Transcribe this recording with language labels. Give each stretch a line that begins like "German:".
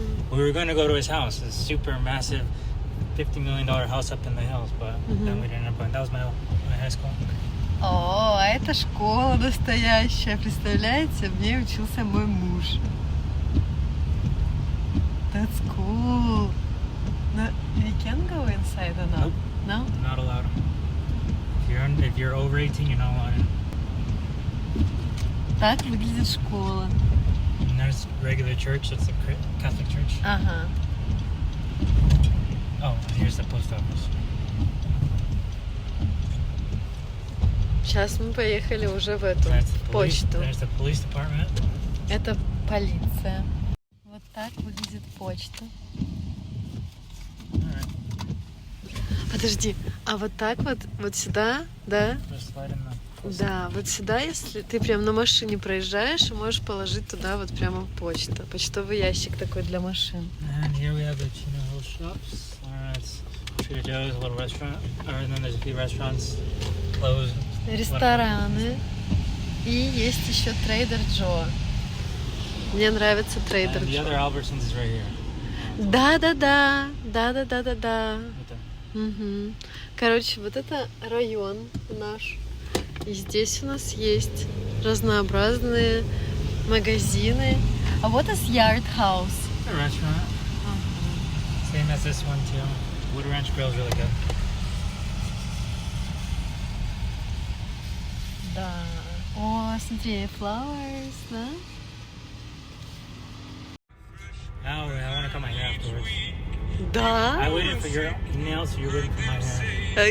English: We were going to go to his house, a super massive $50 million house up in the hills, but then we didn't end up going. That was my high school.
Russian: О, а это школа настоящая, представляете? В ней учился мой муж.
English: That's cool. No, we can go inside or not? Nope. No? Not allowed. If you're over 18, you're not allowed.
Russian: Так выглядит школа.
English: And there's regular church, it's a Catholic church. Ага. Oh, and here's the post office.
Russian: Сейчас мы поехали уже в эту почту. There's the police department. Это полиция. Вот так выглядит почта. Подожди, а вот так вот сюда, да? Да, вот сюда, если ты прям на машине проезжаешь, можешь положить туда вот прямо почту. Почтовый ящик такой для машин.
English: And here we have the Chino Hill shops. It's Trader Joe's, a little restaurant. And then there's a few restaurants closed.
Russian: Рестораны. И есть еще Trader Joe. Мне нравится Trader
English: And the other Albertsons is right here.
Russian: Да.
English: Right there. Угу.
Russian: Короче, вот это район наш. И здесь у нас есть разнообразные магазины. А вот
English: is Yard House. A restaurant. Same as this one too. Wood Ranch Grill is really good.
Russian: Да. О, смотри,
English: flowers,
Russian: да?
English: Oh, I want to cut my hair afterwards.
Russian: Да.
English: I waited for your nails, so you're waiting for my hair.